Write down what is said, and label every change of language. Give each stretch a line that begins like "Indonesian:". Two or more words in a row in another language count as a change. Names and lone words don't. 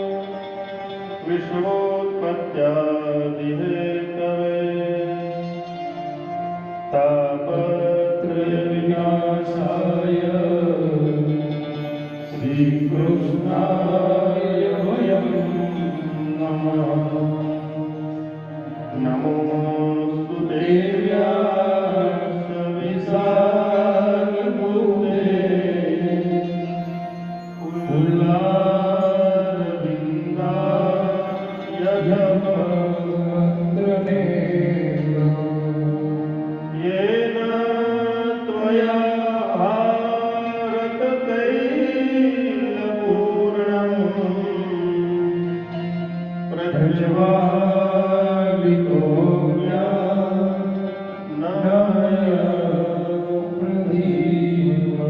Sanskrit: વિશ્વોત્પત્યાદિ હેતવે તાપત્રય વિનાશાય શ્રી કૃષ્ણાય વયમ નમઃ. નમોસ્તુ દેવ્યાસ્ય વિશાલબુદ્ધે कुलारविन्दाय भवत्रने येन त्वया भारततैलपूर्णम् प्रज्वालितो ज्ञानमय प्रदीपम्.